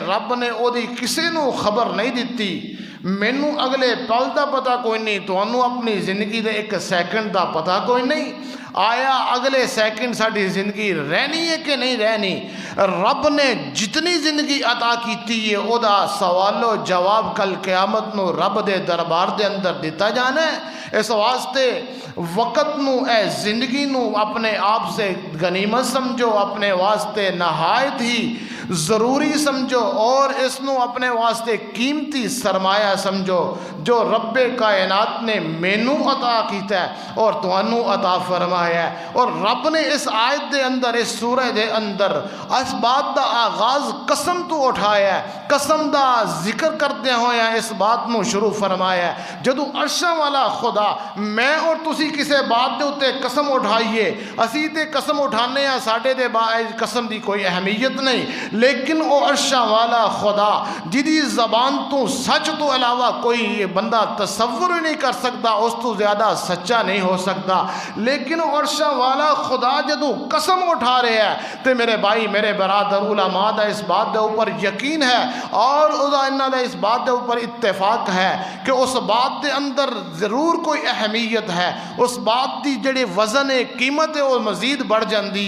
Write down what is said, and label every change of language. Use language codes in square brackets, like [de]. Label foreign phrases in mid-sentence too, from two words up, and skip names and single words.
[pa] رب نے او دی کسی نو خبر نہیں دیتی، مینوں اگلے پل دا پتہ کوئی نہیں، تو انہوں اپنی زندگی دے 1 سیکنڈ دا پتہ کوئی نہیں، آیا اگلے سیکنڈ ساڑھی زندگی رہنی ہے کہ نہیں رہنی، رب نے جتنی زندگی عطا کیتی ہے او دا سوال و جواب کل قیامت نو رب دے دربار دے اندر دیتا جانا ہے۔ اس واسطے وقت نو اے زندگی نو اپنے آپ سے غنیمت سمجھو، اپنے واسطے نہایت ہی ضروری سمجھو، اور اس نو اپنے واسطے قیمتی سرمایہ سمجھو جو رب کائنات نے مینوں عطا کیتا ہے اور تانوں عطا فرمایا ہے۔ اور رب نے اس آیت دے اندر، اس سورہ دے اندر اس بات دا آغاز قسم تو اٹھایا ہے، قسم دا ذکر کرتے ہوئے اس بات نو شروع فرمایا ہے، جدو عرشاں والا خدا میں اور تسی کسے بات دے اتے قسم اٹھائیے، اسی تے قسم اٹھانے ہیں، ساڑھے دے قسم دی کوئی اہمیت نہیں، لیکن او عرشاں والا خدا جدی زبان تو سچ تو علاوہ کوئی بندہ تصور ہی نہیں کر سکتا، اس تو زیادہ سچا نہیں ہو سکتا، لیکن او عرشاں والا خدا جدو قسم اٹھا رہے ہیں تے میرے بھائی، میرے برادر، علماء دا اس بات دے اوپر یقین ہے اور انہاں دا اس بات دے اوپر اتفاق ہے کہ اس بات دے اندر ضرور کوئی اہمیت ہے، اس بات دی جڑے وزن قیمت ہے وہ مزید بڑھ جاندی ہے۔